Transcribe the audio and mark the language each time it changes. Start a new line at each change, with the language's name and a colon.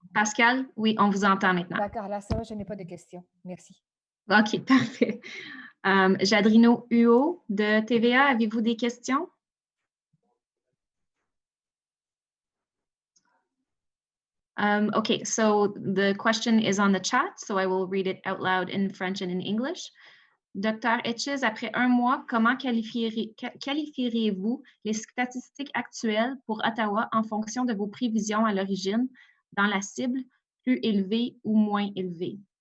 French: Pascal, oui, on vous entend maintenant. D'accord, là, ça va, je n'ai pas de questions. Merci. OK, parfait. Jadrino Huot de TVA, avez-vous des questions?
English: Okay, so the question is on the chat, so I will read it out loud in French and in English.
French: Dr. Etches, après un mois, comment qualifieriez-vous les statistiques actuelles pour Ottawa en fonction de vos prévisions à l'origine dans la cible plus élevée ou moins élevée?